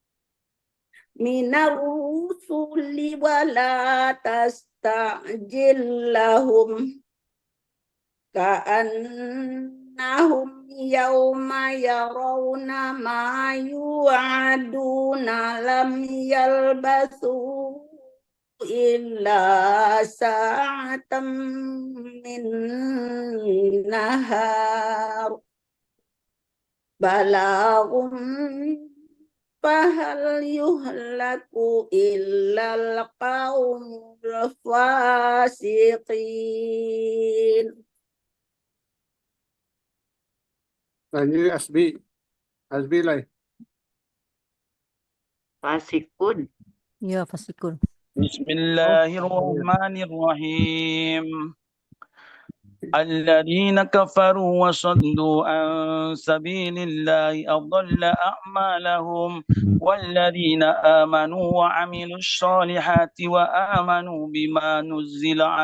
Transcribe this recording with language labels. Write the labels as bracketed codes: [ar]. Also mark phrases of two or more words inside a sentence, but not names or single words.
[ar] ولا تستعجل لهم كأنهم يوم يرون ما يوعدون لم يلبثوا إلا ساعة من نهار بلاغ فهل يهلك إلا القوم الفاسقين. [id] Lanjut Asbi. Asbi lah. Fasikun. Ya, fasikun. [ar] Bismillahirrahmanirrahim. الذين كفروا وصدوا عن سبيل الله أضل أعمالهم والذين آمنوا وعملوا الصالحات وآمنوا بما نزل